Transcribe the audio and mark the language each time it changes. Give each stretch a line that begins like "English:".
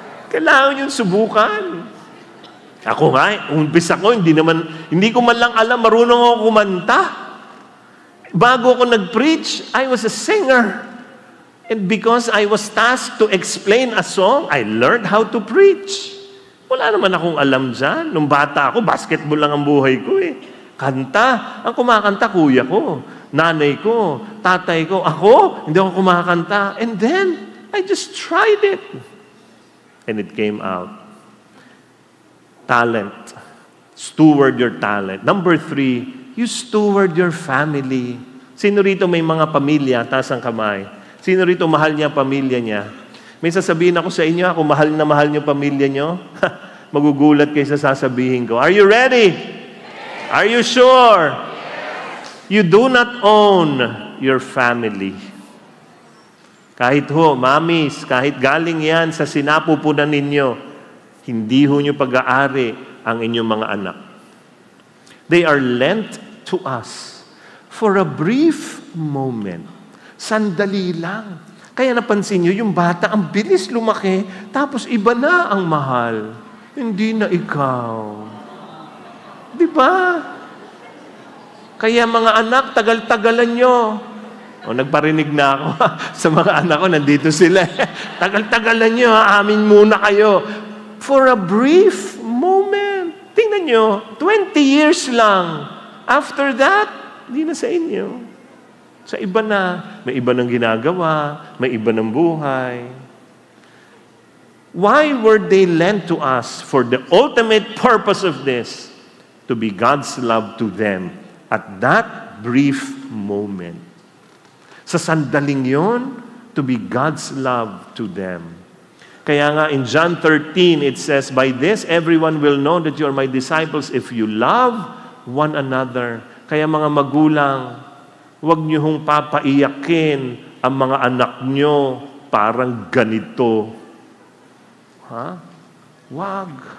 Filipino: Kailangan yung subukan. Ako nga, umpisa ko, hindi ko man lang alam, marunong ako kumanta. Bago ako nag-preach,
English: I was a singer. And because I was tasked to explain a song, I learned how to preach.
Filipino: Wala naman akong alam dyan. Nung bata ako, basketball lang ang buhay ko eh. Kanta. Ang kumakanta, kuya ko, nanay ko, tatay ko. Ako, hindi ako kumakanta.
English: And then, I just tried it. And it came out. Talent. Steward your talent. Number 3, you steward your family.
Filipino: Sino rito may mga pamilya? Taas ang kamay. Sino rito mahal niya pamilya niya? May sasabihin ako sa inyo, kung mahal na mahal niyo pamilya niyo, magugulat kayo sa sasabihin ko.
English: Are you ready? Yes. Are you sure? Yes. You do not own your family.
Filipino: Kahit mamis, kahit galing yan sa sinapupunan ninyo, hindi niyo pag-aari ang inyong mga anak.
English: They are lent to us for a brief moment.
Filipino: Sandali lang. Kaya napansin nyo, yung bata, ang bilis lumaki, tapos iba na ang mahal. Hindi na ikaw. Di ba? Kaya mga anak, tagal-tagalan nyo. O, nagparinig na ako sa mga anak ko, nandito sila. Tagal-tagalan nyo, amin muna kayo.
English: For a brief moment.
Filipino: Tingnan nyo, 20 years lang. After that, hindi na sa inyo. Sa iba na, may iba ng ginagawa, may iba ng buhay.
English: Why were they lent to us? For the ultimate purpose of this, to be God's love to them at that brief moment.
Filipino: Sa sandaling yon,
English: to be God's love to them.
Filipino: Kaya nga
English: in John 13, it says, by this, everyone will know that you are my disciples if you love one another.
Filipino: Kaya mga magulang, huwag niyo hong papaiyakin ang mga anak niyo parang ganito. Ha? Wag.